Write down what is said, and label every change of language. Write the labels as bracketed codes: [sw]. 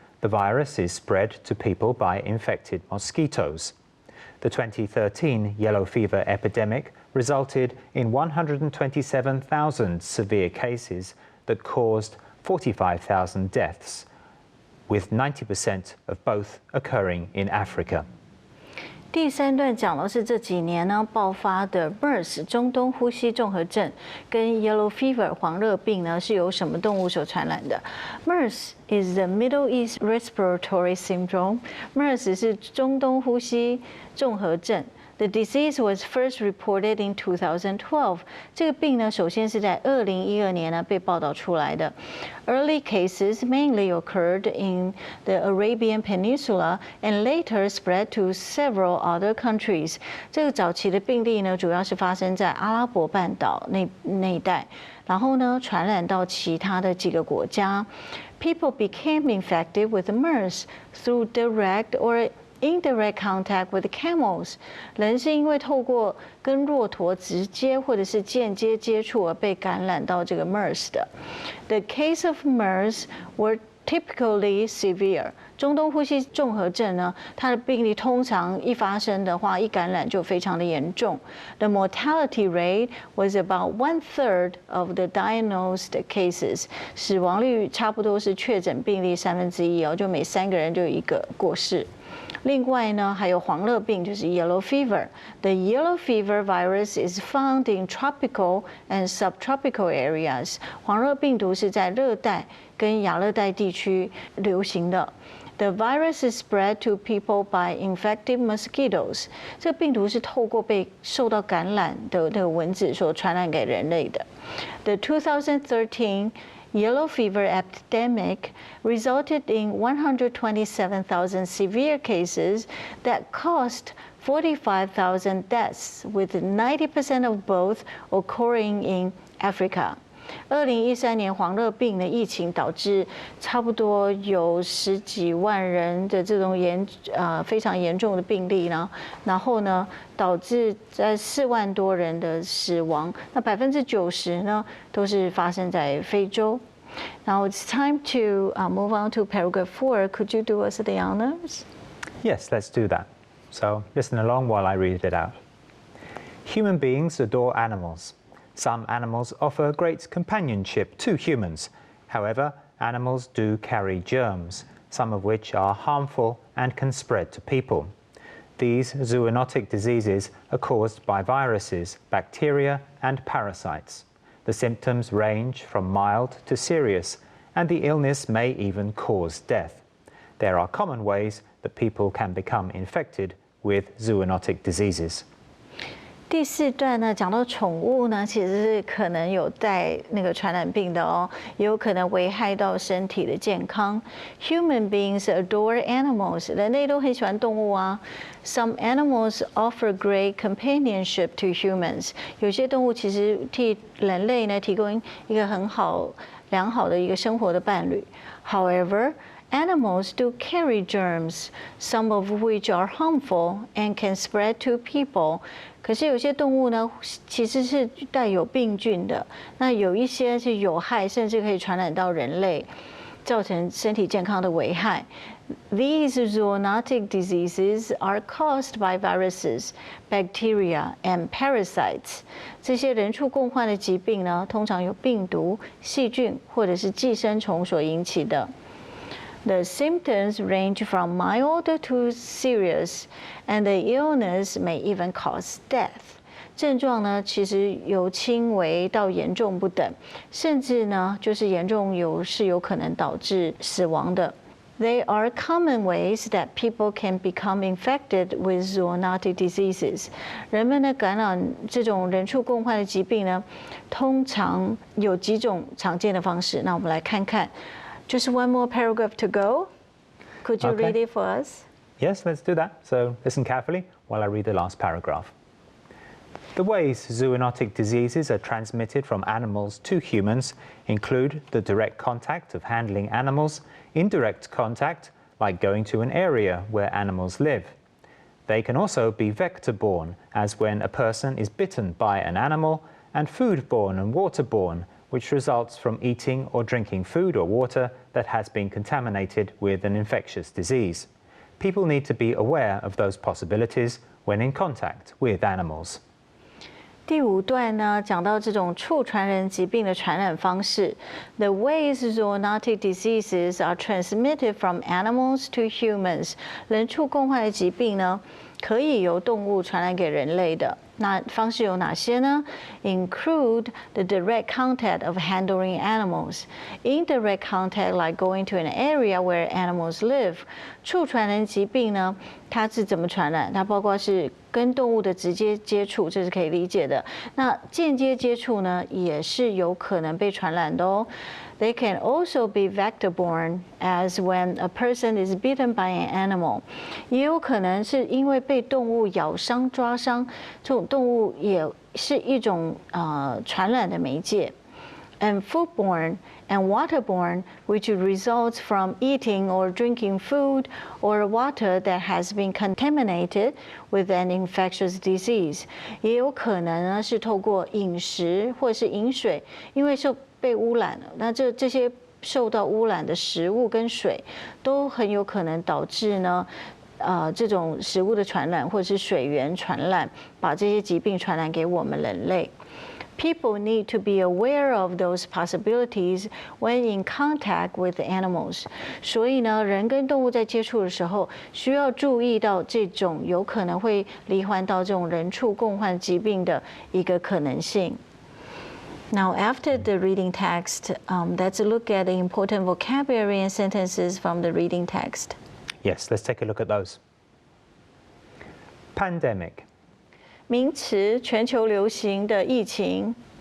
[en] The virus is spread to people by infected mosquitoes. The 2013 yellow fever epidemic resulted in 127,000 severe cases that caused 45,000 deaths, with 90% of both occurring in Africa. [zh] 第三段讲的是这几年呢爆发的 MERS 中东呼吸综合症跟 Yellow Fever 黄热病呢是由什么动物所传染的 ？ [en] MERS is the Middle East Respiratory Syndrome. [zh] MERS 是中东呼吸综合症。 [en] The disease was first reported in 2012. [zh] 这个病呢，首先是在2012年呢被报道出来的。 [en] Early cases mainly occurred in the Arabian Peninsula and later spread to several other countries. [zh] 这个早期的病例呢，主要是发生在阿拉伯半岛那一带，然后呢，传染到其他的几个国家。 [en] People became infected with MERS through direct or indirect contact with camels. [zh] 人是因为透过跟骆驼直接或者是间接接触而被感染到这个 MERS 的。 [en] The case of MERS were typically severe. [zh] 中东呼吸综合症呢，它的病例通常一发生的话，一感染就非常的严重。 [en] The mortality rate was about 1/3 of the diagnosed cases. [zh] 死亡率差不多是确诊病例1/3哦，就每3个人就有1个过世。另外呢，还有黄热病，就是 yellow fever. [en] The yellow fever virus is found in tropical and subtropical areas. [zh] 黄热病毒是在热带跟亚热带地区流行的。 [en] The virus is spread to people by infected mosquitoes. [zh] 这个病毒是透过被受到感染的那个蚊子所传染给人类的。 [en] The 2013 yellow fever epidemic resulted in 127,000 severe cases that caused 45,000 deaths, with 90% of both occurring in Africa. [zh] 2013年黄热病的疫情导致差不多有10几万人的这种非常严重的病例呢，然后呢导致在4万多人的死亡，那90%呢都是发生在非洲。 [en] Now it's time to move on to paragraph 4. Could you do us the honors? Yes, let's do that. So listen along while I read it out. Human beings adore animals. Some animals offer great companionship to humans. However, animals do carry germs, some of which are harmful and can spread to people. These zoonotic diseases are caused by viruses, bacteria, and parasites. The symptoms range from mild to serious, and the illness may even cause death. There are common ways that people can become infected with zoonotic diseases. [zh] 第4段呢，讲到宠物呢，其实是可能有带那个传染病的哦，也有可能危害到身体的健康。 [en] Human beings adore animals， [zh] 人类都很喜欢动物啊。 [en] Some animals offer great companionship to humans， [zh] 有些动物其实替人类呢提供一个良好的一个生活的伴侣。 [en] However, animals do carry germs, some of which are harmful and can spread to people. [zh] 可是有些动物呢，其实是带有病菌的，那有一些是有害，甚至可以传染到人类，造成身体健康的危害。 [en] These zoonotic diseases are caused by viruses, bacteria, and parasites. [zh] 这些人畜共患的疾病呢，通常由病毒、细菌或者是寄生虫所引起的。 [en] The symptoms range from mild to serious, and the illness may even cause death. [zh] 症状呢，其实由轻微到严重不等，甚至呢，就是严重是有可能导致死亡的。 [en] They are common ways that people can become infected with zoonotic diseases. [zh] 人们的感染这种人畜共患的疾病呢，通常有几种常见的方式。那我们来看看。 [en] Just one more paragraph to go. Could you read it for us? Yes, let's do that. So listen carefully while I read the last paragraph. The ways zoonotic diseases are transmitted from animals to humans include the direct contact of handling animals, indirect contact, like going to an area where animals live. They can also be vector-borne, as when a person is bitten by an animal, and food-borne and water-borne, which results from eating or drinking food or water that has been contaminated with an infectious disease. People need to be aware of those possibilities when in contact with animals. [zh] 第5段呢，讲到这种畜传人疾病的传染方式。 [en] The ways zoonotic diseases are transmitted from animals to humans. [zh] 人畜共患的疾病呢，可以由动物传染给人类的。那方式有哪些呢 [en] ？Include the direct contact of handling animals, indirect contact like going to an area where animals live. [zh] 畜传人疾病呢，它是怎么传染？它包括是跟动物的直接接触，这是可以理解的。那间接接触呢，也是有可能被传染的哦。 [en] They can also be vector-borne, as when a person is bitten by an animal. [zh] 也有可能是因为被动物咬伤、抓伤，这种动物也是一种传染的媒介。 [en] And foodborne and waterborne, which results from eating or drinking food or water that has been contaminated with an infectious disease. [zh] 也有可能呢是透过饮食或是饮水，因为被污染了，那这些受到污染的食物跟水，都很有可能导致呢，这种食物的传染或者是水源传染，把这些疾病传染给我们人类。 [en] People need to be aware of those possibilities when in contact with animals. [zh] 所以呢，人跟动物在接触的时候，需要注意到这种有可能会罹患到这种人畜共患疾病的一个可能性。 [en] Now, after the reading text, let's look at the important vocabulary and sentences from the reading text. Yes, let's take a look at those. Pandemic. [zh] 名词，全球流行的疫情。